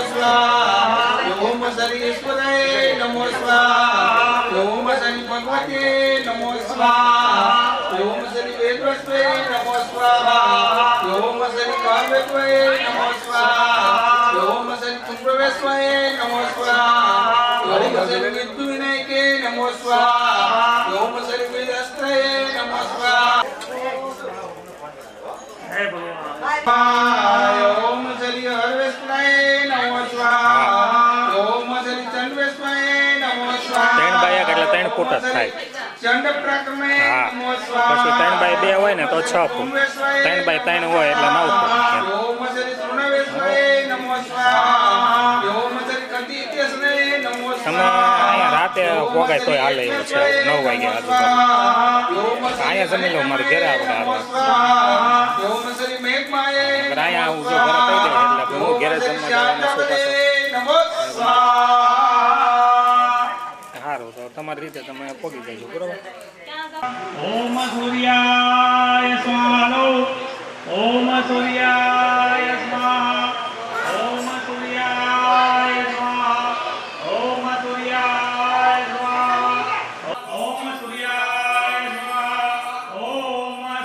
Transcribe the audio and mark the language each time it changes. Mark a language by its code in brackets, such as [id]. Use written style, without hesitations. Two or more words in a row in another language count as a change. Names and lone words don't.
[sa] स्वाहा ओम श्री ईश्वराय नमो स्वाहा ओम श्री भगवते नमो स्वाहा ओम श्री वेदवस्वे नमो स्वाहा ओम श्री काव्यत्वे नमो स्वाहा ओम श्री कुंभवेश्वराय नमो स्वाहा ओम श्री विद्युविनायके नमो स्वाहा ओम श्री वेदस्त्राय नमो स्वाहा जय भगवान ओम श्री हरवेश्वराय नमो स्वाहा ओम श्री चंडवेश्वराय नमो स्वाहा [gu] 3 બાય 1 એટલે 3 ફૂટ જ થાય. [sa] चंड प्रक्रमे नमो स्वाहा [gu] પછી 3 બાય 2 હોય ને તો 6 ફૂટ, 3 બાય 3 હોય એટલે 9 ફૂટ. [sa] ओम श्री तृणवेश्वराय नमो स्वाहा ओम श्री कंदीतेश्वराय नमो [gu] તમે [sa] स्वाहा [gu] અહીંયા રાતે પોગાય તોય હાલે એવું છે. 9 વાગે આજુબાજુ અહીંયા જમી લો, મારે ઘરે આપણે હાલે. [sa] ओम श्री मेघमाये [gu] અહીંયા આવું જો ઘરે કહી દે એટલે હું ઘરે જમવા જવાનું છું પાછો. [sa] नमो स्वाहा [gu] સારું, તો તમારી રીતે તમે પોગી જજો, બરોબર? [sa] ओम सूर्याय स्वाहा ओम सूर्याय स्वाहा ओम सूर्याय स्वाहा ओम सूर्याय स्वाहा ओम सूर्याय स्वाहा ओम